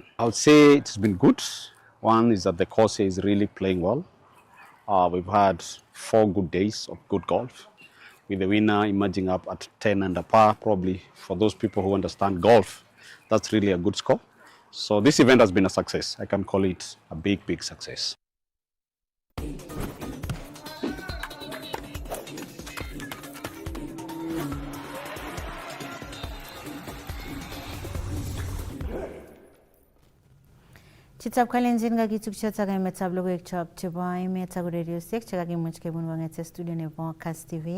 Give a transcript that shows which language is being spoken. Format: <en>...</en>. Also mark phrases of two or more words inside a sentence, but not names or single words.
<en>I would say it's been good. One is that the course is really playing well. We've had 4 good days of good golf, with the winner emerging up at 10 under par. Probably for those people who understand golf, that's really a good score. So this event has been a success. I can call it a big success.</en> <kln>Chitab kalenjin kakitukyo emetab logoiwekchok chebo emet ak ureriosiek chekakimuch kebun kong'ete studio nebo Kass TV.</kln>